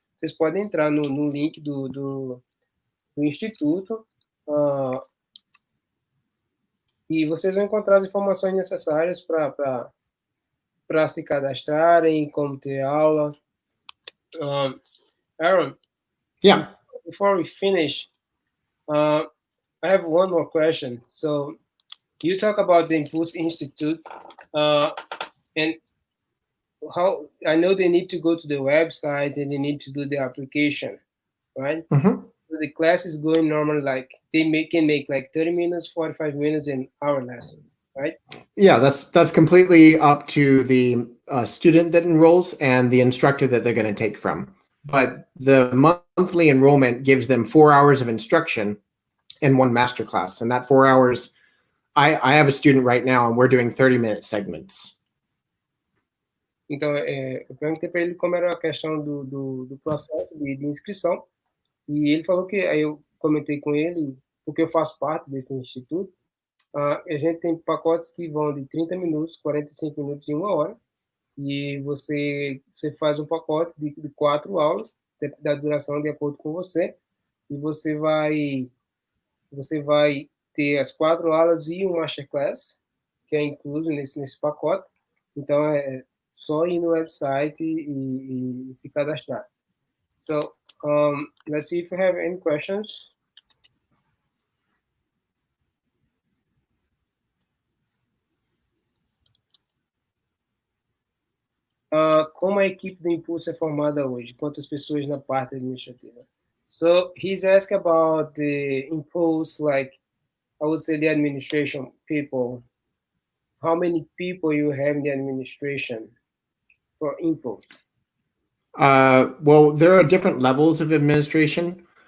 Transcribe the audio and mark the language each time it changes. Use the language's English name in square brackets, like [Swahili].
[Portuguese] Vocês podem entrar no link do Instituto e vocês vão encontrar as informações necessárias para se cadastrarem, como ter aula. [English] Aaron, yeah. Before we finish, I have one more question. So you talk about the Impulse Institute, and how I know they need to go to the website and they need to do the application, right? So the class is going normally, like they can make like 30 minutes, 45 minutes, an hour lesson, right? Yeah, that's completely up to the student that enrolls and the instructor that they're going to take from. But the monthly enrollment gives them 4 hours of instruction and one masterclass. And that 4 hours, I have a student right now and we're doing 30-minute segments. [Portuguese] Então, eu perguntei para ele como era a questão do processo de inscrição, e ele falou que, aí eu comentei com ele, porque eu faço parte desse instituto, a gente tem pacotes que vão de 30 minutos, 45 minutos e 1 hora, e você faz um pacote de 4 aulas, da duração de acordo com você, e você vai ter as 4 aulas e um masterclass, que é incluso nesse pacote. Então, só ir no website e se cadastrar. [English] So, let's see if you have any questions. [Portuguese] Como a equipe do Impulse é formada hoje? Quantas pessoas na parte administrativa? [English] So he's asking about the Impulse, like I would say the administration people. How many people you have in the administration for Impulse? Well, there are different levels of administration.